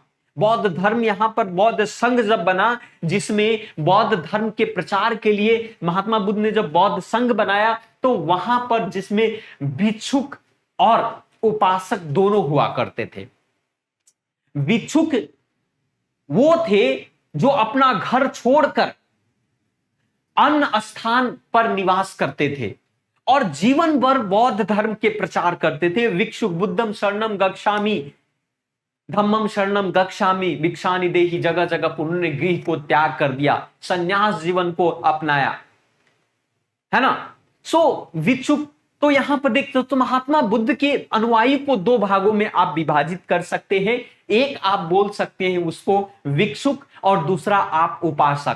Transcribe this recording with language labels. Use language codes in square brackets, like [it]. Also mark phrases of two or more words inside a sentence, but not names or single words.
[hi] बौद्ध धर्म यहां पर बौद्ध संघ जब बना, जिसमें बौद्ध धर्म के प्रचार के लिए महात्मा बुद्ध ने जब बौद्ध संघ बनाया, तो वहां पर जिसमें भिक्षुक और उपासक दोनों हुआ करते थे। भिक्षुक वो थे जो अपना घर छोड़कर अन्य स्थान पर निवास करते थे और जीवन भर बौद्ध धर्म के प्रचार करते थे। भिक्षुक [pi] बुद्धम शरणम गच्छामि, धम्मम शरणम गच्छामि, [sa] भिक्षानि देहि, [hi] जगह जगह पर उन्होंने गृह को त्याग कर दिया, संन्यास जीवन को अपनाया, है ना। भिक्षुक तो यहां पर देखते हो तो महात्मा बुद्ध के अनुयायी को दो भागों में आप विभाजित कर सकते हैं। एक आप बोल सकते हैं उसको भिक्षुक और दूसरा आप उपासक।